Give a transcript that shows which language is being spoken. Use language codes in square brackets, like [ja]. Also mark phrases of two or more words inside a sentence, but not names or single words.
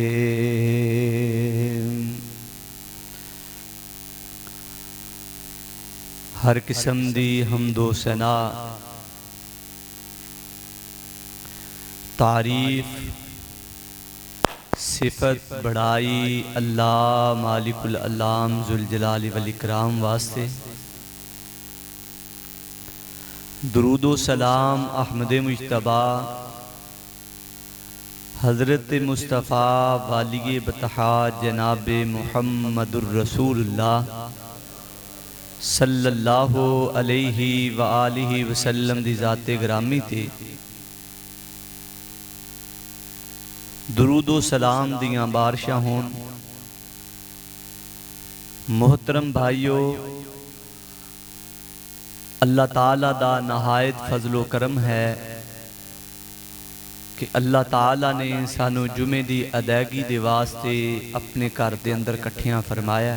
[pa] ਹਰ ਕਿਸਮ ਦੀ ਹਮਦੋ ਸਨਾ ਤਾਰੀਫ਼ ਸਿਫ਼ਤ ਵਡਿਆਈ ਅੱਲਾਹ [ar] مالك العلام ذو الجلال والإكرام [pa] ਵਾਸਤੇ। ਦੁਰੂਦੋ ਸਲਾਮ ਅਹਿਮਦ ਮੁਜਤਬਾ ਹਜ਼ਰਤ ਮੁਸਤਫ਼ਾ ਵਾਲੀ ਬਤਹਾ ਜਨਾਬ ਮੁਹੰਮਦੁਰ ਰਸੂਲੁੱਲਾਹ [ar] صلى الله عليه وآله وسلم [pa] ਦੀ ਜ਼ਾਤੇ ਗਿਰਾਮੀ ਤੇ ਦੁਰੂਦੋ ਸਲਾਮ ਦੀਆਂ ਬਾਰਿਸ਼ਾਂ ਹੋਣ। ਮੋਹਤਰਮ ਭਾਈਓ, ਅੱਲਾਹ ਤਾਲਾ ਦਾ ਨਿਹਾਇਤ ਫ਼ਜ਼ਲੋ ਕਰਮ ਹੈ ਕਿ ਅੱਲਾਹ ਤਾਲਾ ਨੇ ਸਾਨੂੰ ਜੁਮੇ ਦੀ ਅਦਾਇਗੀ ਦੇ ਵਾਸਤੇ ਅਪਣੇ ਘਰ ਦੇ ਅੰਦਰ ਇਕੱਠਿਆਂ ਫ਼ਰਮਾਇਆ।